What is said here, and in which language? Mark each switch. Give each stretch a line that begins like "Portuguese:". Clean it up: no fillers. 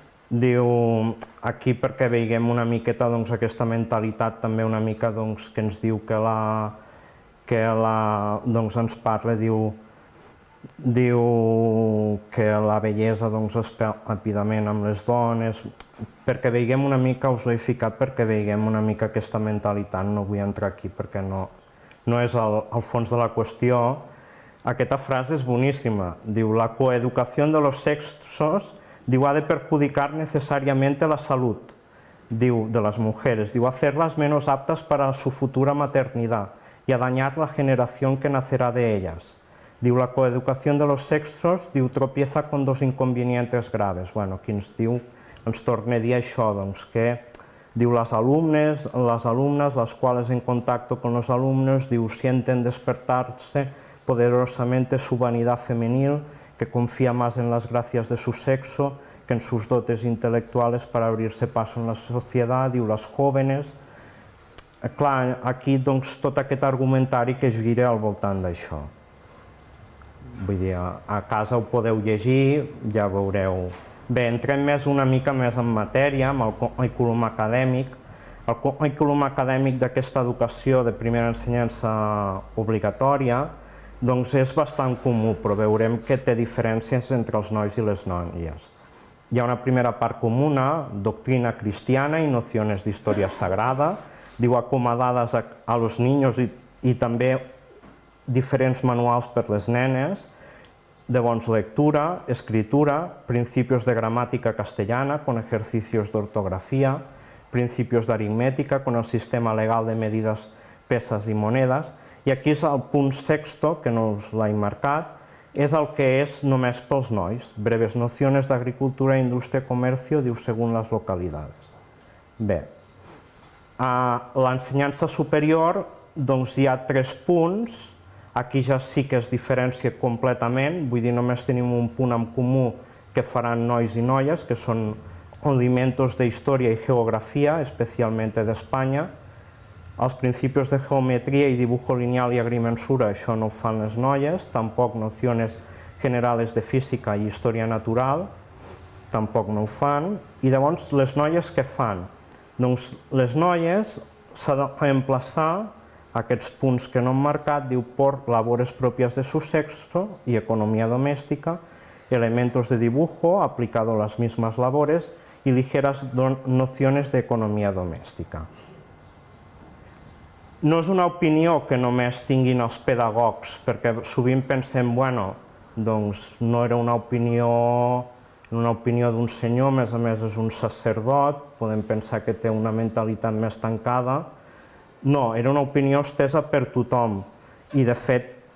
Catalan: Diu, aquí perquè veiem una miqueta aquesta mentalitat també una mica que ens diu que ens parla, diu que la bellesa es perd ràpidament amb les dones, perquè veiem una mica, us ho he ficat perquè veiem una mica aquesta mentalitat, no vull entrar aquí perquè no és el fons de la qüestió. Aquesta frase és boníssima, diu,
Spanish: la coeducación de los sexos, diu, ha de perjudicar necesariamente la salud, diu, de las mujeres, diu, hacerlas menos aptas para su futura maternidad y a dañar la generación que nacerá de ellas. Diu, la coeducación de los sexos, diu, tropieza con dos inconvenientes graves.
Catalan: Bueno, aquí ens diu, ens torna a dir això, doncs, que diu,
Spanish: las alumnas, las cuales en contacto con los alumnos, diu, sienten despertarse poderosamente su vanidad femenil, que confía más en las gracias de su sexo que en sus dotes intelectuales para abrirse paso en la sociedad, diu, les jóvenes.
Catalan: Clar, aquí doncs tot aquest argumentari que gira al voltant d'això. Vull dir, a casa ho podeu llegir, ja veureu. Bé, entrem una mica més en matèria, amb el currículum acadèmic. El currículum acadèmic d'aquesta educació de primera ensenyança obligatòria doncs és bastant comú, però veurem que té diferències entre els nois i les noies. Hi ha una primera part comuna, doctrina cristiana i
Spanish: nociones de historia sagrada, diu, acomodades a los niños
Catalan: i també diferents manuals per les nenes, llavors
Spanish: lectura, escritura, principios de gramática castellana con ejercicios de ortografía, principios de aritmética con el sistema legal de medidas, pesas y monedas.
Catalan: I aquí és el punt sexto, que no us l'he marcat, és el que és només pels nois.
Spanish: Breves nociones d'agricultura, indústria, comercio, diu, según les localidades.
Catalan: Bé, a l'ensenyança superior doncs hi ha 3 punts. Aquí ja sí que es diferencia completament, vull dir, només tenim un punt en comú que faran nois i noies, que són
Spanish: condimentos de historia y geografía, especialmente de España.
Catalan: Els
Spanish: principios de geometría y dibujo lineal y agrimensura,
Catalan: això no ho fan les noies, tampoc
Spanish: nociones generales de física
Catalan: i història natural, tampoc no ho fan. I llavors les noies què fan? Doncs les noies s'ha de reemplaçar aquests punts que no hem marcat, diu,
Spanish: por labores propias de su sexo y economía doméstica, elementos de dibujo aplicado a las mismas labores y ligeras nociones de economía doméstica.
Catalan: No és una opinió que només tinguin els pedagogs, perquè sovint pensem, bueno, doncs no era una opinió d'un senyor, a més és un sacerdot, podem pensar que té una mentalitat més tancada. No, era una opinió estesa per tothom i de fet